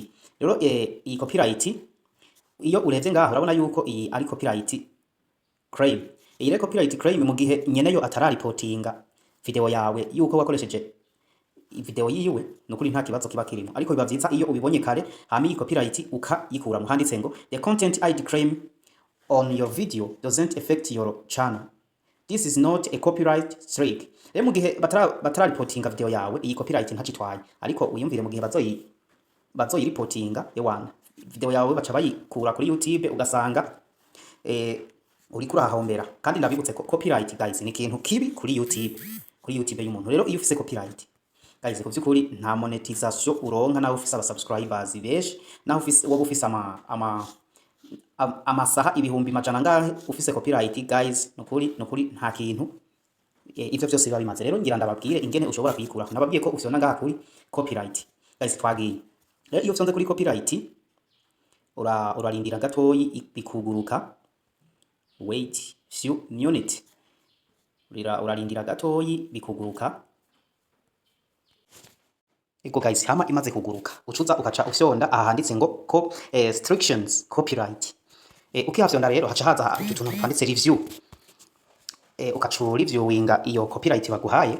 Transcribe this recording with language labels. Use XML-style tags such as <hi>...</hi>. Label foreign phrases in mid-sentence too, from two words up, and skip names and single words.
<rn>Rero iyi copyright iyo urevye ngaho urabona yuko iyi ari copyright claim. Iyi re copyright claim mu gihe nyeneyo atararipotinga video yawe yuko wakoresheje video yiwe nukuri nta kibazo kiba kirimo. Ariko biba vyiza iyo ubibonye kare hama iyi copyright ukayikura. Muhanditse ngo</rn> <en>the content I claim on your video doesn't affect your channel. This is not a copyright strike.</en> <rn>Rero mu gihe batararipotinga video yawe iyi copyright ntacitwaye. Ariko uyumvire mu gihe bazoyiripotinga yewana video yawe baca bayikura kuri YouTube ugasanga uri kurahahombera. Kandi ndabibutse ko</rn> <en>copyright guys</en> <rn>ni ikintu kibi kuri YouTube y'umuntu. Rero iyo ufise</rn> <en>copyright guys</en> <rn>kuvyukuri nta monetization uronka, nawe ufise aba subscribers beshi, nawe ufise amasaha ibihumbi majana ngahe ufise</rn> <en>copyright guys,</en> <rn>nukuri nta kintu ivyo vyose biba bimaze. Rero ngira ndababwire ingene ushobora kuyikura. Nababwiye ko ufyonda ngaha kuri</rn> <en>copyright guys,</en> <rn>twagiye. Rero iyo ufyonze kuri copyright urarindira gatoyi bikuguruka.</rn> <en>Wait few minutes.</en> <rn>Urarindira gatoyi bikuguruka. Ego guys, hama imaze kuguruka ucuza ukaca ufyonda aha handitse ngo</rn> <en>restrictions copyright.</en> <rn>Ukihafyonda rero haca haza utuntu twanditse review. Ukacu reviewinga iyo copyright baguhaye.</rn>